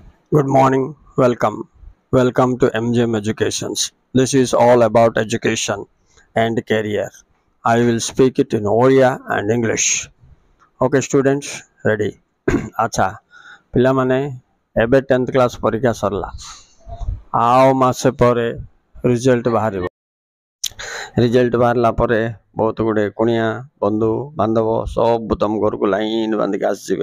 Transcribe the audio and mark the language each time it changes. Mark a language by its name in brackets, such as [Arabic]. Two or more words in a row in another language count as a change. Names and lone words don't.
[English] Good morning, welcome to MGM Educations. This is all about education and career. I will speak it in Oriya and English. Okay, students, ready? [Odia] ଆଚ୍ଛା ପିଲାମାନେ ଏବେ 10th କ୍ଲାସ୍ ପରୀକ୍ଷା ସରିଲା ଆଉ ମାସେ ପରେ ରିଜଲ୍ଟ ବାହାରିବ। ରିଜଲ୍ଟ ବାହାରିଲା ପରେ ବହୁତ ଗୁଡ଼ିଏ କୁଣିଆ ବନ୍ଧୁ ବାନ୍ଧବ ସବୁ ତମ ଘରକୁ ଲାଇନ୍ ବାନ୍ଧିକି ଆସିଯିବେ।